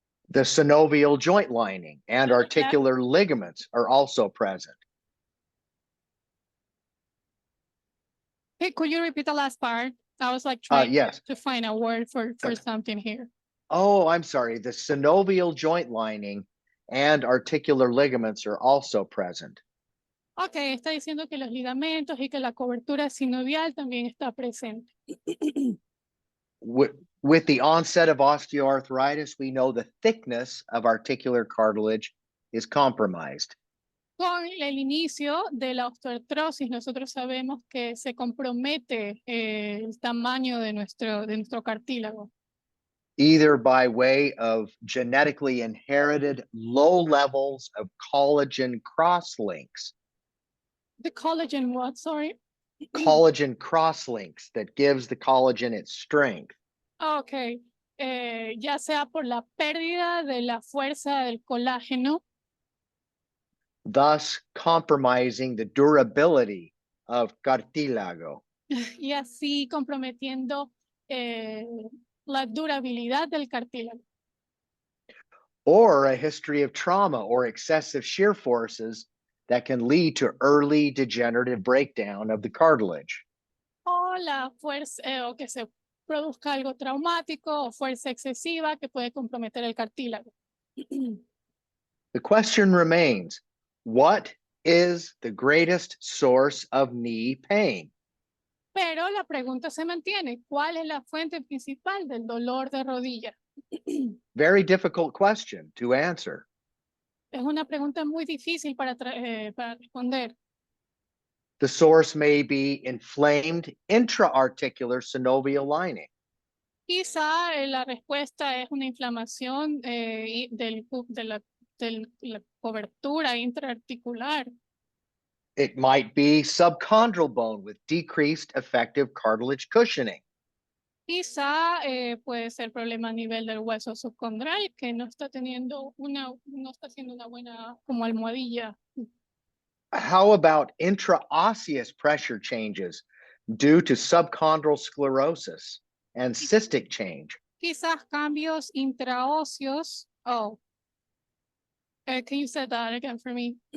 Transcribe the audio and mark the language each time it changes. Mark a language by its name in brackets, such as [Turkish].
[English] The synovial joint lining and articular ligaments are also present. Hey, could you repeat the last part? I was like trying Yes. to find a word for something here. Oh, I'm sorry. The synovial joint lining and articular ligaments are also present. [Spanish] Ok, está diciendo que los ligamentos y que la cobertura sinovial también está presente. [English] With the onset of osteoarthritis, we know the thickness of articular cartilage is compromised. [Spanish] Con el inicio de la osteoartrosis, nosotros sabemos que se compromete el tamaño de nuestro cartílago. [English] Either by way of genetically inherited low levels of collagen crosslinks. The collagen what, sorry? Collagen crosslinks that gives the collagen its strength. [Spanish] Ok, ya sea por la pérdida de la fuerza del colágeno. [English] thus compromising the durability of cartílago. [Spanish] y así comprometiendo la durabilidad del cartílago. [English] Or a history of trauma or excessive shear forces that can lead to early degenerative breakdown of the cartilage. [Spanish] O la fuerza, o que se produzca algo traumático o fuerza excesiva que puede comprometer el cartílago. [English] The question remains, what is the greatest source of knee pain? [Spanish] Pero la pregunta se mantiene, ¿cuál es la fuente principal del dolor de rodilla? [English] Very difficult question to answer. [Spanish] Es una pregunta muy difícil para responder. [English] The source may be inflamed intra-articular synovial lining. [Spanish] Quizá la respuesta es una inflamación de la cobertura intraarticular. [English] It might be subchondral bone with decreased effective cartilage cushioning. [Spanish] Quizá puede ser problema a nivel del hueso subcondral que no está haciendo una buena como almohadilla. [English] How about intraosseous pressure changes due to subchondral sclerosis and cystic change? [Spanish] Quizás cambios intraóseos. [English] Oh, can you say that again for me?